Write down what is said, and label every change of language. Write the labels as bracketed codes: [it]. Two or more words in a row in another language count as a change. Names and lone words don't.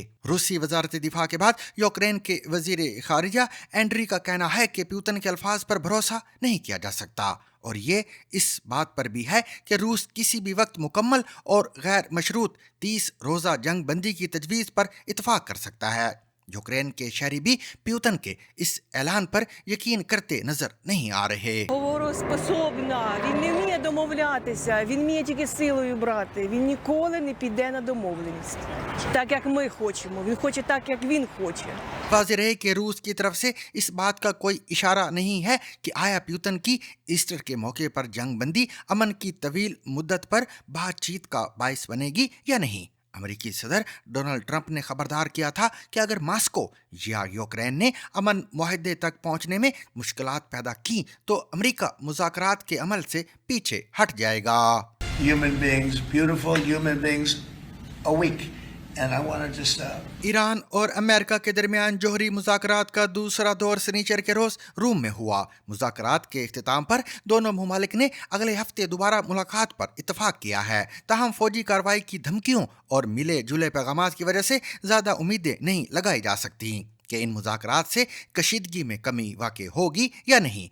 [ur] روسی وزارت دفاع کے بعد یوکرین کے وزیر خارجہ اینڈری کا کہنا ہے کہ پیوٹن کے الفاظ پر بھروسہ نہیں کیا جا سکتا اور یہ اس بات پر بھی ہے کہ روس کسی بھی وقت مکمل اور غیر مشروط 30 روزہ جنگ بندی کی تجویز پر اتفاق کر سکتا ہے. یوکرین کے شہری بھی پیوٹن کے اس اعلان پر یقین کرتے نظر نہیں آ رہے. [uk] Говороспособна, він не вміє домовлятися, він вміє тільки силою брати. Він ніколи не піде на домовленість. Так, як ми хочемо. Він хоче так, як він хоче. [ur] واضح ہے کہ روس کی طرف سے اس بات کا کوئی اشارہ نہیں ہے کہ آیا پیوٹن کی ایسٹر کے موقع پر جنگ بندی امن کی طویل مدت پر بات چیت کا باعث بنے گی یا نہیں. امریکی صدر ڈونلڈ ٹرمپ نے خبردار کیا تھا کہ اگر ماسکو یا یوکرین نے امن معاہدے تک پہنچنے میں مشکلات پیدا کی تو امریکہ مذاکرات کے عمل سے پیچھے ہٹ جائے گا. [en] Human beings, beautiful human beings, are weak. And I want to just [ur] ایران اور امریکہ کے درمیان جوہری مذاکرات کا دوسرا دور سنیچر کے روز روم میں ہوا. مذاکرات کے اختتام پر دونوں ممالک نے اگلے ہفتے دوبارہ ملاقات پر اتفاق کیا ہے. تاہم فوجی کارروائی کی دھمکیوں اور ملے جلے پیغامات کی وجہ سے زیادہ امیدیں نہیں لگائی جا سکتی کہ ان مذاکرات سے کشیدگی میں کمی واقعی ہوگی یا نہیں.